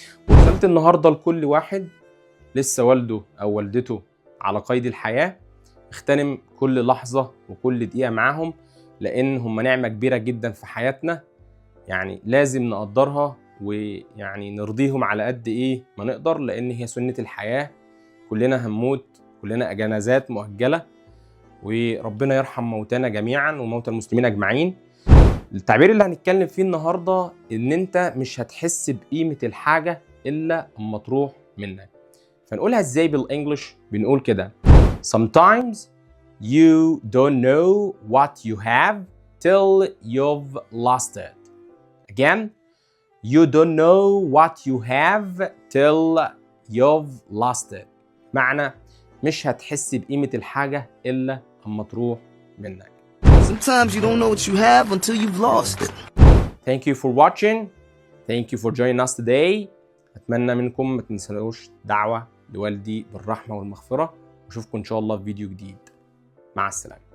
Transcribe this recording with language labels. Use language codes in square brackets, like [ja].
[ar] ورسالة النهاردة لكل واحد لسه والده أو والدته على قيد الحياة، اغتنم كل لحظة وكل دقيقة معاهم، لأن هم نعمة كبيرة جدا في حياتنا، يعني لازم نقدرها ويعني نرضيهم على قد إيه ما نقدر، لأن هي سنة الحياة. كلنا هنموت، كلنا جنازات مؤجلة، وربنا يرحم موتانا جميعا وموتى المسلمين أجمعين. التعبير اللي هنتكلم فيه النهاردة إن أنت مش هتحس بقيمة الحاجة إلا أما تروح منك. فنقولها إزاي بالإنجليش؟ بنقول كده: [en] Sometimes you don't know what you have till you've lost it. Again, you don't know what you have till you've lost it. [ar] معنى مش هتحس بقيمة الحاجة إلا أما تروح منك. [en] Sometimes you don't know what you have until you've lost it. Thank you for watching. Thank you for joining us today. [ar] أتمنى منكم ما تنسوش دعوة لوالدي بالرحمة والمغفرة، وأشوفكم إن شاء الله في فيديو جديد. مع السلامة.